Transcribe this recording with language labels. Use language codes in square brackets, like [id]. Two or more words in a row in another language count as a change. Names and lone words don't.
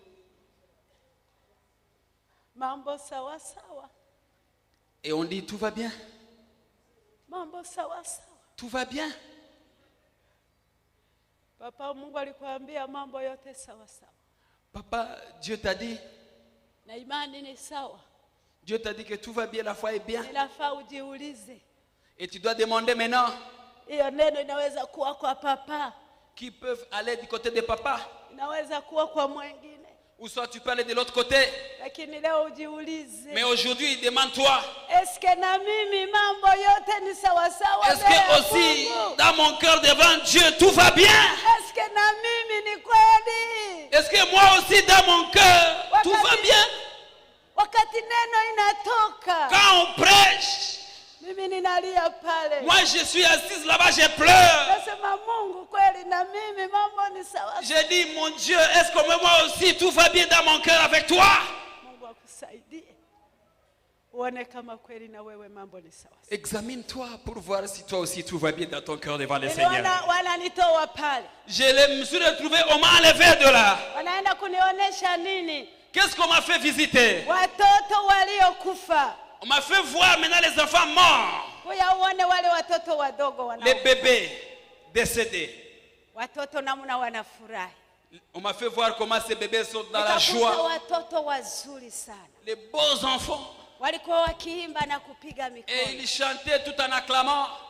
[fr] Et on dit tout va bien. Tout va bien. Papa, Dieu t'a dit Dieu t'a dit que tout va bien, la foi est bien. [sw] Inafaa ujiulize. [fr] Et tu dois demander maintenant. [sw] Hiyo neno inaweza kuwa kwa papa. [fr] Qui peuvent aller du côté de papa. [sw] Inaweza kuwa kwa mwingine. [fr] Ou soit tu peux aller de l'autre côté. [sw] Lakini leo ujiulize. [fr] Mais aujourd'hui, demande-toi. Est-ce que [sw] na mimi mambo yote ni sawa sawa? [fr] Est-ce que aussi dans mon cœur devant Dieu tout va bien? Est-ce que [sw] na mimi ni kweli? [fr] Est-ce que moi aussi dans mon cœur tout va bien? [sw] Wakati neno inatoka. [fr] Quand on prêche. [sw] Mimi ninalia pale. [fr] Moi je suis assise là-bas, je pleure. [sw] Nasema Mungu kweli na mimi mambo ni sawa. [fr] Je dis mon Dieu, est-ce que moi aussi tout va bien dans mon cœur avec toi? [sw] Mungu akusaidie. Uone kama kweli na wewe mambo ni sawa. [fr] Examine-toi pour voir si toi aussi tout va bien dans ton cœur devant le Seigneur. [sw] Wananitoa pale. [fr] Je me suis retrouvé, on m'a enlevé de là. [sw] Wanaenda kunionyesha nini? [fr] Qu'est-ce qu'on m'a fait visiter? [sw] Watoto waliokufa. [fr] On m'a fait voir maintenant les enfants morts. Les bébés décédés. On m'a fait voir comment ces bébés sont dans la joie. Les beaux enfants. Et ils chantaient tout en acclamant.